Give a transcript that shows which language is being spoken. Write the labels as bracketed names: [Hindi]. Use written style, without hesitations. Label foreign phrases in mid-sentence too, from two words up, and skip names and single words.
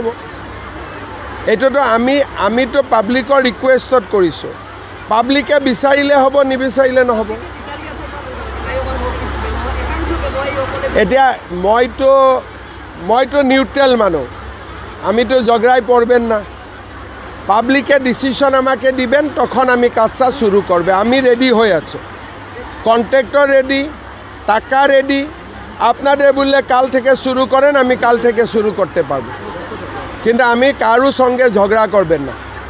[Assamese] এইটোতো আমিতো পাব্লিকৰ ৰিকুৱেষ্টত কৰিছোঁ। পাব্লিকে বিচাৰিলে হ'ব, নিবিচাৰিলে নহ'ব। এতিয়া মইতো নিউট্ৰেল মানুহ, আমিতো [Bangla] ঝগড়াই পড়বেন না। পাব্লিকে ডিসিশন আমাকে দিবেন, তখন আমি কাজটা শুরু করবে। আমি রেডি হয়ে আছি, কন্ট্রাক্টর রেডি, টাকা রেডি। আপনাদের বললে কাল থেকে শুরু করেন, আমি কাল থেকে শুরু করতে পারবো, কিন্তু আমি কারোর সঙ্গে ঝগড়া করবেন না।